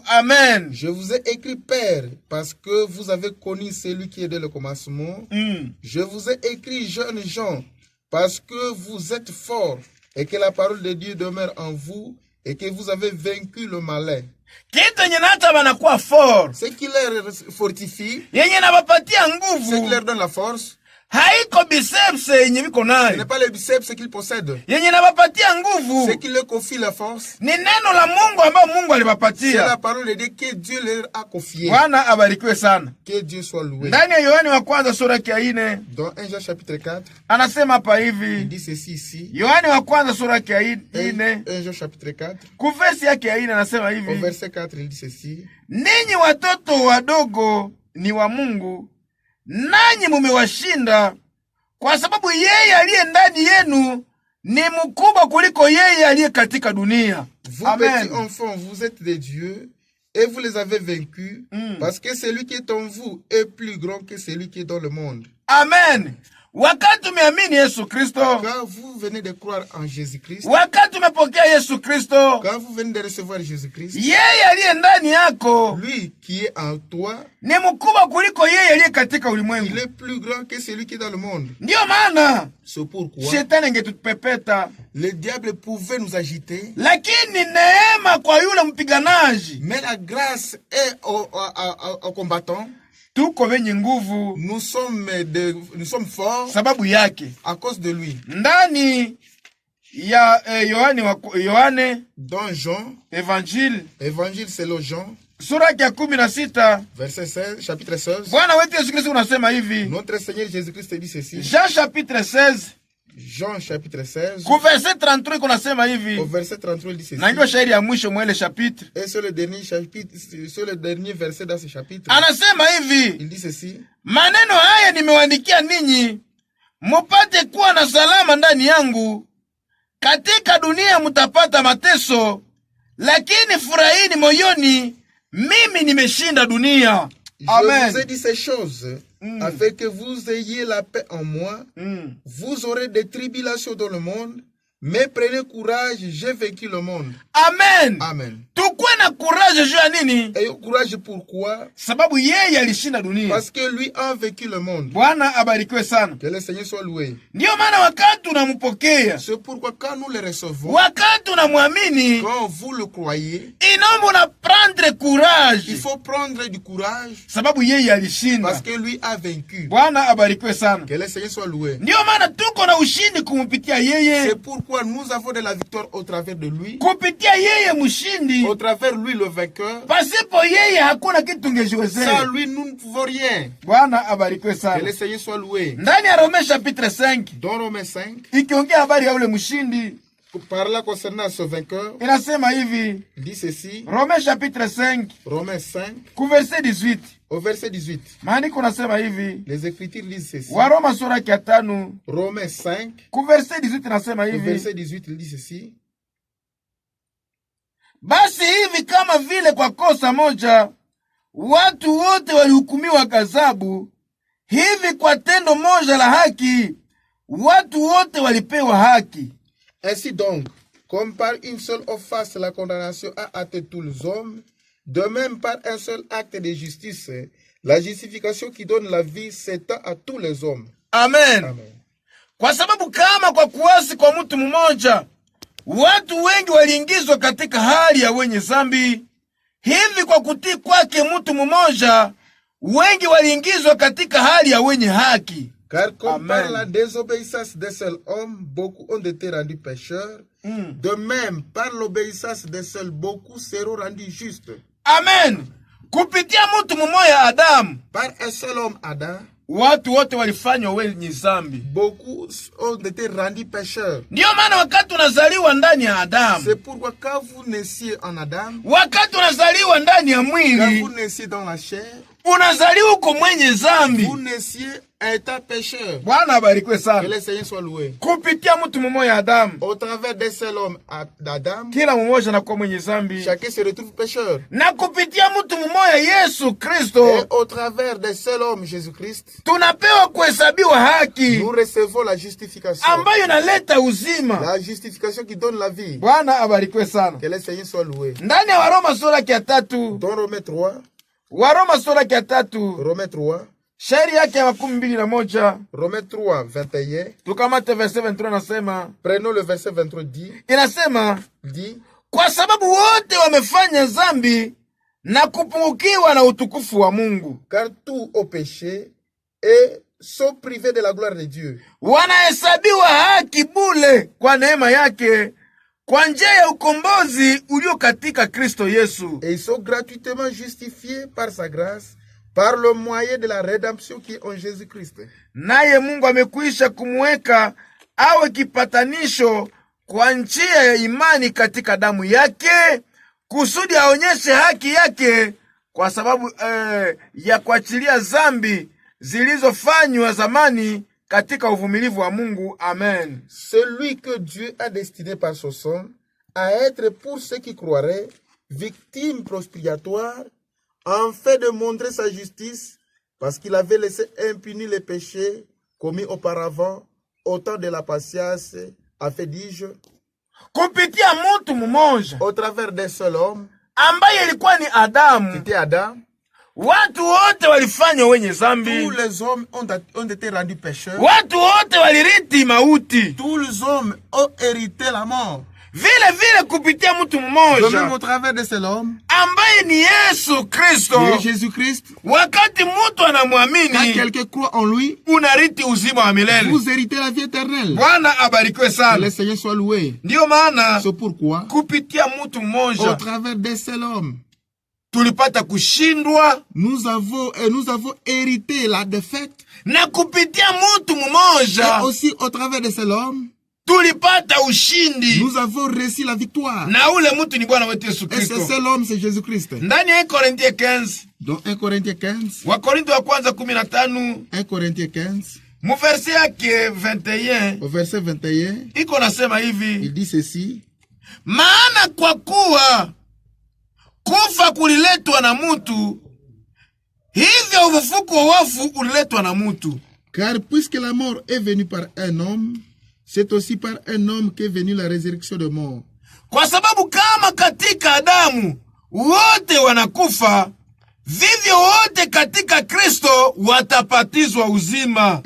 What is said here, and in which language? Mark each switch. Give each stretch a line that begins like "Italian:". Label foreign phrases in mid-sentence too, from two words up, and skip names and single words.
French: Amen. Je vous ai écrit, Père, parce que vous avez connu celui qui est dès le commencement. Je vous ai écrit, jeunes gens, parce que vous êtes forts, et que la parole de Dieu demeure en vous, et que vous avez vaincu le malin.
Swahili: Kitu yenye nata banakuwa fort,
French: Ce qui leur fortifie,
Swahili: yenye nabapatia
French: ce qui
Swahili: nguvu,
French: leur donne la force,
Swahili: haiko biceps yenye biko
French: ce n'est
Swahili: nayo.
French: pas les biceps qu'ils possèdent.
Swahili: Yenye nabapatia
French: Ce
Swahili: nguvu
French: qui leur confie la force,
Swahili: ni neno la Mungu ambayo Mungu
French: c'est la
Swahili: alibapatia.
French: parole de Dieu que Dieu leur a confiée.
Swahili: Bwana abarikiwe sana.
French: Que Dieu soit loué.
Swahili: Ndani ya Yohane wa kwanza sura ya 4
French: Dans 1 Jean chapitre 4,
Swahili: anasema hapa
French: il
Swahili: hivi.
French: dit ceci ici.
Swahili: Yohane wa kwanza sura ya 1 4
French: Jean chapitre 4,
Swahili: kuvesi yake ya 4 anasema
French: au
Swahili: hivi,
French: verset 4, il dit ceci.
Swahili: ninyi watoto wadogo ni wa Mungu, nanyi mumewashinda, kwa sababu yeye aliye ndani yenu ni mkubwa kuliko yeye aliye katika dunia.
French: Vous, Amen. petits enfants, vous êtes des dieux et vous les avez vaincus, parce que celui qui est en vous est plus grand que celui qui est dans le monde. Amen.
Swahili: Wakati umeamini Yesu Kristo,
French: quand vous venez de croire en Jésus-Christ,
Swahili: wakati umepokea Yesu Kristo,
French: quand vous venez de recevoir Jésus-Christ,
Swahili: yeye aliye ndani yako
French: lui qui est en toi,
Swahili: ni mkubwa kuliko yeye aliye katika
French: il
Swahili: ulimwengu.
French: est plus grand que celui qui est dans le monde.
Swahili: Ndiyo maana
French: C'est pourquoi
Swahili: shetani angetupepeta,
French: le diable pouvait nous agiter,
Swahili: lakini neema kwa yule mpiganaji.
French: mais la grâce est au combattant.
Swahili: Tuko wenye nguvu
French: Nous sommes forts
Swahili: sababu yake.
French: à cause de lui.
Swahili: Ndani ya Yohane
French: Dans Jean, Evangile évangile selon Jean,
Swahili: sura ya 16,
French: verset 16, chapitre 16,
Swahili: Bwana wetu Yesu Kristo unasema hivi.
French: notre Seigneur Jésus-Christ dit ceci. Jean chapitre 16 Jean chapitre 16,
Swahili: ku verset 33 kunasema hivi.
French: au verset 33, il dit ceci.
Swahili: Na ndio shairi ya mwisho mwele chapitre.
French: Et sur le dernier chapitre, sur le dernier verset dans ce chapitre,
Swahili: Anasema hivi.
French: il dit ceci.
Swahili: Maneno haya nimewaandikia ninyi mupate kuwa na salama ndani yangu. Katika dunia mutapata mateso, lakini furahini moyoni, mimi nimeshinda dunia. Amen.
French: Je vous ai dit ces choses afin que vous ayez la paix en moi. Vous aurez des tribulations dans le monde, mais prenez courage, j'ai vaincu le monde. Amen. Amen.
Swahili: Tukue na courage juu ya nini?
French: Et courage pourquoi?
Swahili: Sababu yeye alishinda dunia.
French: Parce que lui a vaincu le monde.
Swahili: Bwana abarikiwe sana.
French: Que le Seigneur soit loué.
Swahili: Ndiyo maana wakati unampokea,
French: C'est pourquoi quand nous le recevons,
Swahili: wakati unamwamini,
French: quand vous le croyez,
Swahili: inaomba
French: unaprendre courage. il faut prendre du courage
Swahili: Sababu yeye alishinda.
French: parce que lui a vaincu.
Swahili: Bwana abarikiwe sana.
French: Que le Seigneur soit loué.
Swahili: Ndiyo maana tuko na ushindi kumpitia yeye.
French: C'est pourquoi nous avons de la victoire au travers de lui,
Swahili: Kupitia yeye mshindi.
French: au travers lui le vainqueur.
Swahili: Pasipo yeye hakuna kitu
French: Sans
Swahili: tungejiwezea.
French: lui, nous ne pouvons rien.
Swahili: Bwana abarikiwe
French: Que
Swahili: sana.
French: le Seigneur soit loué.
Swahili: Ndani ya Rome chapitre 5
French: Dans Romains 5,
Swahili: ikiongea habari ya ule mshindi
French: parlant concernant ce vainqueur,
Swahili: inasema hivi.
French: il dit ceci.
Swahili: Rome chapitre 5
French: Romains 5,
Swahili: ku verset 18.
French: au verset 18.
Swahili: Maandiko nasema hivi.
French: Les Écritures disent ceci.
Swahili: Waroma sura ya 5
French: Romains 5,
Swahili: ku verset 18 nasema
French: au
Swahili: hivi.
French: verset 18, il dit ceci.
Swahili: Basi hivi kama vile kwa kosa moja watu wote walihukumiwa ghadhabu, hivi kwa tendo moja la haki watu wote walipewa haki.
French: Ainsi donc, comme par une seule offense la condamnation a atteint tous les hommes, de même par un seul acte de justice, la justification qui donne la vie s'étend à tous les hommes. Amen. Amen.
Swahili: Kwa sababu kama kwa kuasi kwa mtu mmoja watu wengi waliingizwa katika hali ya wenye zambi, hivi kwa kutii kwake mtu mmoja wengi waliingizwa katika hali ya wenye haki.
French: Car comme Amen. par la désobéissance d'un seul homme, beaucoup ont été rendus pécheurs, de même par l'obéissance d'un seul, beaucoup seront rendus justes. Amen.
Swahili: Kupitia mtu mmoja Adamu,
French: Par un seul homme, Adam,
Swahili: watu wote walifanywa wenye zambi.
French: beaucoup ont été rendus pécheurs.
Swahili: Ndiyo maana wakati unazaliwa ndani ya Adamu,
French: C'est pourquoi quand vous naissiez en Adam,
Swahili: wakati unazaliwa ndani ya
French: quand
Swahili: mwili,
French: vous naissiez dans la chair,
Swahili: unazaliwa uko mwenye zambi.
French: vous naissiez étant pécheur.
Swahili: Bwana abarikiwe
French: Que
Swahili: sana.
French: le Seigneur soit loué.
Swahili: Kupitia mtu mmoja Adamu,
French: Au travers d'un seul homme, d'Adam,
Swahili: kila mmoja anakuwa mwenye zambi.
French: chacun se retrouve pécheur.
Swahili: Na kupitia mtu mmoja Yesu Kristo,
French: Et au travers d'un seul homme, Jésus-Christ,
Swahili: tunapewa kuhesabiwa haki
French: nous recevons la justification.
Swahili: ambayo inaleta uzima.
French: La justification qui donne la vie.
Swahili: Bwana abarikiwe sana.
French: Que le Seigneur soit loué.
Swahili: Ndani ya Waroma sura ya 3,
French: Dans Romains 3,
Swahili: Waroma sura ya 3,
French: Romains 3,
Swahili: shairi yake ya 21,
French: Romains 3, 21,
Swahili: tukamate verset 23 nasema,
French: prenons le verset 23,
Swahili: inasema
French: dit,
Swahili: kwa sababu wote wamefanya zambi na kupungukiwa na utukufu wa Mungu,
French: car tous ont péché et sont privés de la gloire de Dieu.
Swahili: wanahesabiwa haki bule kwa neema yake kwa njia ya ukombozi ulio katika Kristo Yesu.
French: Et ils sont gratuitement justifiés par sa grâce, par le moyen de la rédemption qui est en Jésus-Christ.
Swahili: Naye Mungu amekwisha kumweka awe kipatanisho kwa njia ya imani katika damu yake, kusudi aonyeshe haki yake kwa sababu ya kuachilia zambi zilizofanywa zamani katika uvumilivu wa Mungu. Amen.
French: Celui que Dieu a destiné par son sang à être pour ceux qui croiraient victime prospiatoire, en fait de montrer sa justice Parce qu'il avait laissé impunis les péchés commis auparavant, au temps de la patience, a fait, dis-je,
Swahili: kupitia mtu mmoja
French: au travers d'un seul homme,
Swahili: ambaye ilikuwa ni Adamu,
French: c'était Adam.
Swahili: watu wote walifanywa wenye zambi.
French: Tous les hommes ont été rendus pécheurs.
Swahili: Watu wote walirithi mauti.
French: Tous les hommes ont hérité la mort.
Swahili: Vile vile kupitia mtu
French: De même
Swahili: mmoja
French: au travers de cet homme,
Swahili: ambaye ni Yesu Kristo,
French: qui est Jésus-Christ,
Swahili: wakati mtu
French: quand
Swahili: anamwamini
French: quelqu'un croit en lui,
Swahili: unarithi uzima wa milele.
French: vous héritez la vie éternelle.
Swahili: Bwana abarikiwe
French: Que
Swahili: sana.
French: le Seigneur soit loué.
Swahili: Ndiyo maana
French: C'est pourquoi,
Swahili: kupitia mtu
French: au
Swahili: mmoja
French: travers d'un seul homme,
Swahili: tulipata kushindwa,
French: nous avons hérité la défaite.
Swahili: na kupitia mtu
French: Et
Swahili: mmoja
French: aussi au travers de cet homme,
Swahili: tulipata ushindi,
French: nous avons reçu la victoire.
Swahili: na ule mtu ni Bwana wetu Yesu
French: Et ce
Swahili: Kristo.
French: seul homme, c'est Jésus-Christ.
Swahili: Ndani ya Korinthia 15,
French: Dans 1 Corinthiens 15,
Swahili: Wakorintho wa kwanza 15
French: 1 Corinthiens 15,
Swahili: muverse yake 21
French: au verset 21,
Swahili: iko nasema hivi:
French: il dit ceci:
Swahili: maana kwa kuwa kufa kuliletwa na mutu, hivyo ufufuko wa wafu uliletwa na mutu.
French: car puisque la mort est venue par un homme, c'est aussi par un homme qu'est venue la résurrection de mort.
Swahili: Kwa sababu kama katika Adamu wote wanakufa, vivyo wote katika Kristo watapatizwa uzima.